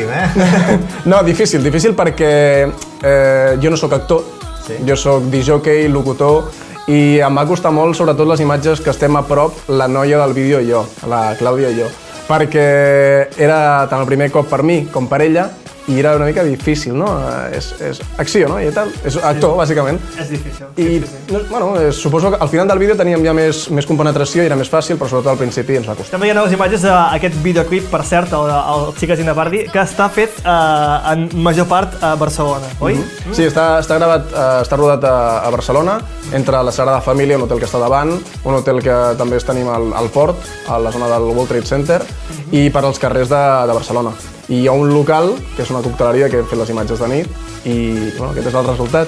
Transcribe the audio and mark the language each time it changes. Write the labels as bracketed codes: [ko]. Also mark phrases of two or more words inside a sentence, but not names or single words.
[ca] No, difícil perquè jo no sóc actor, jo sóc disjockey, locutor, i em va costar molt, sobretot les imatges que estem a prop, la noia del vídeo i jo, la Clàudia i jo, perquè era tant el primer cop per mi com per ella, i era una mica difícil, no? És acció, no? I tal. És actor, bàsicament. És difícil. I, bueno, suposo que al final del vídeo teníem ja més compenetració i era més fàcil, però sobretot al principi ens va costar. També hi ha les imatges d'aquest videoclip, per cert, el Chicas in the Party, que està fet en major part a Barcelona, oi? Sí, està gravat, està rodat a Barcelona, entre la Sagrada Família, un hotel que està davant, un hotel que també tenim al port, a la zona del World Trade Center, i per als carrers de Barcelona. i hi ha un local, que és una cocteleria, que hem fet les imatges de nit, i bueno, aquest és el resultat.